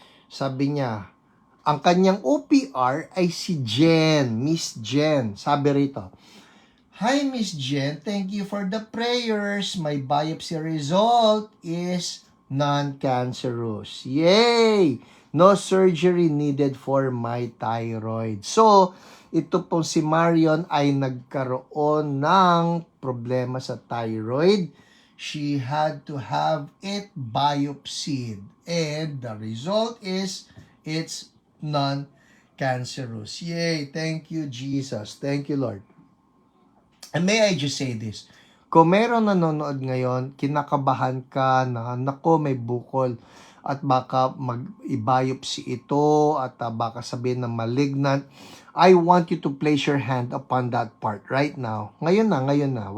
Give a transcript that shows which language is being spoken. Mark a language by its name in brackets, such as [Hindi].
[Filipino] Sabi niya, ang kanyang OPR ay si Jen, Miss Jen. Sabi rito, [English] "Hi Miss Jen, thank you for the prayers. My biopsy result is non-cancerous. Yay! No surgery needed for my thyroid." [Filipino] So, ito pong si Marion ay nagkaroon ng problema sa thyroid. [English] She had to have it biopsied. And the result is, it's non-cancerous. Yay! Thank you, Jesus. Thank you, Lord. And may I just say this? [Filipino] Kung meron nanonood ngayon, kinakabahan ka na, nako, may bukol at baka mag-biopsy ito at baka sabihin na malignant, [English] I want you to place your hand upon that part right now. [Filipino] Ngayon na.